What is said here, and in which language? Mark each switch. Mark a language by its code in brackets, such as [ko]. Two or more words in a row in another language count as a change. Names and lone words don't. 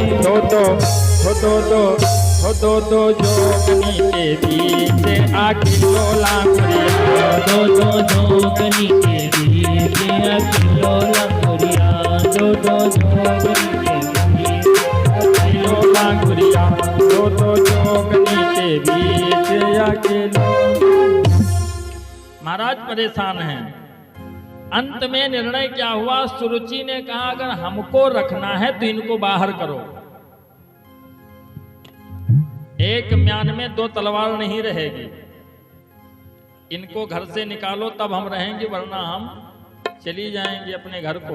[hi] दो दो हो दो दो हो दो दो जोगनी के बीच आके लो लांगुरिया, दो दो जोगनी के बीच आके लो लांगुरिया, दो दो जोगनी के बीच गोरिया, तो जोगनी के बीच अकेला। महाराज परेशान हैं। अंत में निर्णय क्या हुआ, सुरुचि ने कहा अगर हमको रखना है तो इनको बाहर करो। एक म्यान में 2 तलवार नहीं रहेगी, इनको घर से निकालो तब हम रहेंगे, वरना हम चली जाएंगे अपने घर को।